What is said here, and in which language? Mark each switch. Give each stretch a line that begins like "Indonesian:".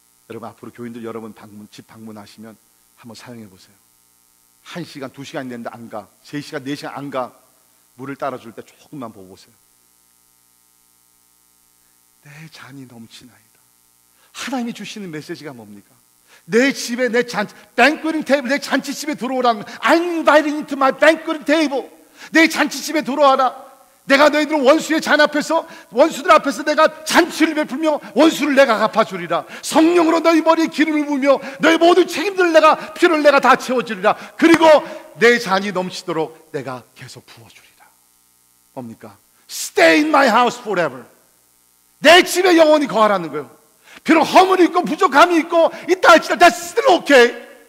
Korean: 여러분, 앞으로 교인들 여러분 집 방문하시면 한번 사용해 보세요. 1시간, 2시간 됐는데 안 가, 3시간, 4시간 안 가, 물을 따라줄 때 조금만 보고 오세요. 내 잔이 넘치나이다. 하나님이 주시는 메시지가 뭡니까? 내 집에 내
English: banqueting table,
Korean: 내 잔치집에 들어오라는,
English: I'm inviting you to my banqueting table.
Korean: 내 잔치집에 들어와라. 내가 너희들 원수의 잔 앞에서, 원수들 앞에서 내가 잔치를 베풀며 원수를 내가 갚아주리라. 성령으로 너희 머리에 기름을 부으며 너희 모든 책임들을 내가, 피를 내가 다 채워주리라. 그리고 내 잔이 넘치도록 내가 계속 부어주리라. 뭡니까?
English: Stay in my house forever.
Korean: 내 집에 영원히 거하라는 거예요. 비록 허물이 있고 부족함이 있고 있다 할지라도
English: that's still okay.